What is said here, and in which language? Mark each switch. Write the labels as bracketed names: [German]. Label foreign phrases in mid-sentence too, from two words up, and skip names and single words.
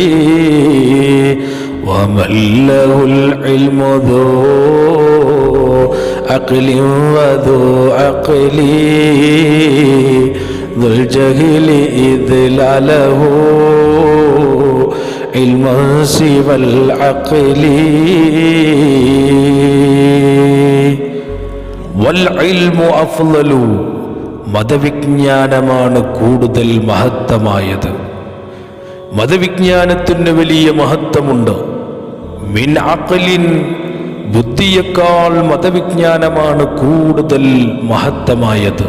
[Arabic] ومن له العلم ذو عقل وذو عقل ذو الجهل إذ لا له علم سوى العقل. والعلم أفضل, [Malayalam] മതവിജ്ഞാനമാണ് കൂടുതൽ മഹത്തമായത്. മതവിജ്ഞാനത്തിന് വലിയ മഹത്വമുണ്ട്. [Arabic] من عقل, [Malayalam] ബുദ്ധിയേക്കാൾ മതവിജ്ഞാനമാണ് കൂടുതൽ മഹത്തമായത്.